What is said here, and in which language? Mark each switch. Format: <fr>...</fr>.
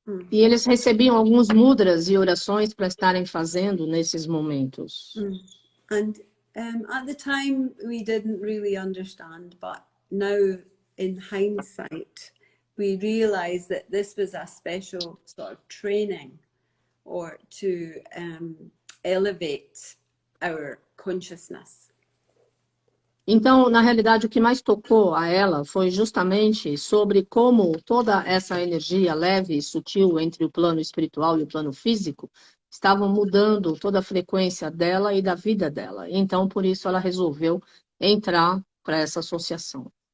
<pt>E eles recebiam alguns mudras e orações para estarem fazendo nesses momentos.</pt> <en>And at the time we didn't really understand, but now in hindsight we realize that this was a special sort of training or to elevate our consciousness.</en> <pt>Então, na realidade, o que mais tocou a ela foi justamente sobre como toda essa energia leve e sutil entre o plano espiritual e o plano físico estavam mudando toda a frequência dela e da vida dela. Então, por isso, ela resolveu entrar para essa associação.</pt>